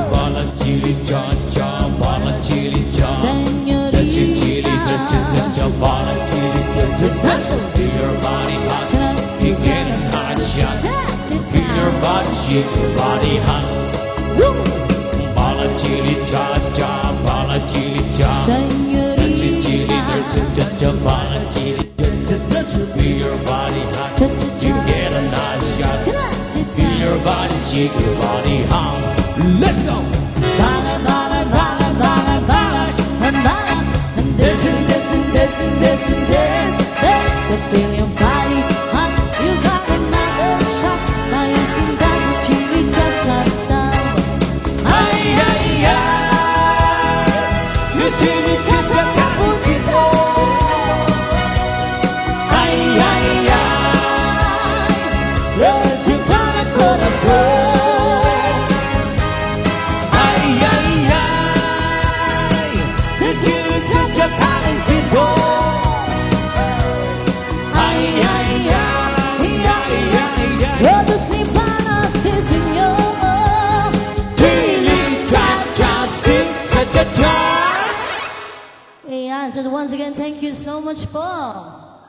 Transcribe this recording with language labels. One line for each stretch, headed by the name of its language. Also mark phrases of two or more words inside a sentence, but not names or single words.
English: Bala chili cha-cha, bala chili cha. Señorita. Dancing chili cha-cha-cha, bala chili cha-cha. Feel your body hot, you get a nice shot. Feel your body, shake your body hot. Bala chili cha-cha, bala chili cha. Dancing chili cha-cha-cha, bala chili cha-cha. Feel your body hot, you get a nice shot. Feel your body, shake your body hot. Let's go! Bala, bala, bala, bala, bala, and bala, and dancing, dancing, dancing, dancing, dance, dance. So feel your body hot. You got another shot. Now you can dance the chili cha-cha style. Ay, ay, ay, the chili cha-cha calentito. Ay, ay, ay,
Spanish: lo siento en el corazón. Ay, ay, ay,
English: the chili cha-cha calentito. Ay, ay, ay, ay, ay, ay.
Spanish: Todos ni van así, señor.
English: Chili cha-cha, sí, cha-cha-cha. Yeah, so once again, thank you so much for.